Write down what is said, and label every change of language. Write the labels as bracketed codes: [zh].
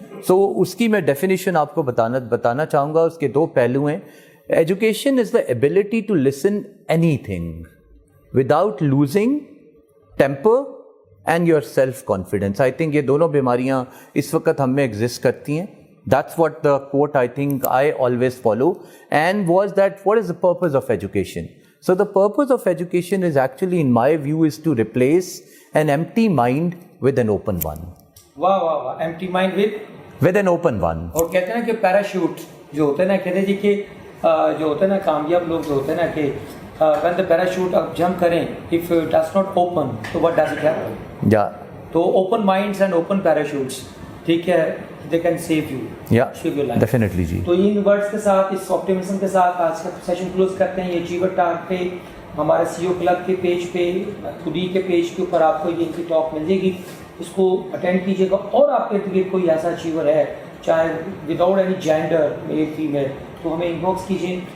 [ur] سو اس کی میں ڈیفینیشن آپ کو بتانا چاہوں گا. اس کے 2 پہلو ہیں. [en] Education is the ability to listen anything without losing temper and your self confidence. I think [ur] یہ دونوں بیماریاں اس وقت ہم میں ایگزسٹ کرتی ہیں. [en] That's what the quote I think I always follow, and was that what is the purpose of education? So the purpose of education is actually, in my view, is to replace an empty mind with an open one. [ur] واہ واہ واہ, [en] empty mind with an open one. [ur] اور کہتے ہیں نا کہ parachute جو ہوتا ہے نا, کہتے ہیں جی کہ جو ہوتا ہے نا کامیاب لوگ جو ہوتے ہیں نا کہ [en] when the parachute [ur] آپ جمپ کریں, [en] if it does not open [ur] تو [en] what does it happen? Yeah. تو open minds and open parachutes, [ur] ٹھیک ہے, [en] they can save you. Yeah, save your life. definitely جی. [ur] تو ان ورڈز کے ساتھ, اس آپٹیمزم کے ساتھ آج کا سیشن کلوز کرتے ہیں. یہ اچیور ٹاک پہ ہمارے سی او کلب کے پیج پہ خودی کے پیج کے اوپر آپ کو یہ کی ٹاک مل جائے گی, اس کو اٹینڈ کیجیے گا. اور آپ کے ارد گرد کوئی ایسا اچیور ہے چاہے [en] without any gender male female [ur] تو ہمیں ان باکس کیجیے.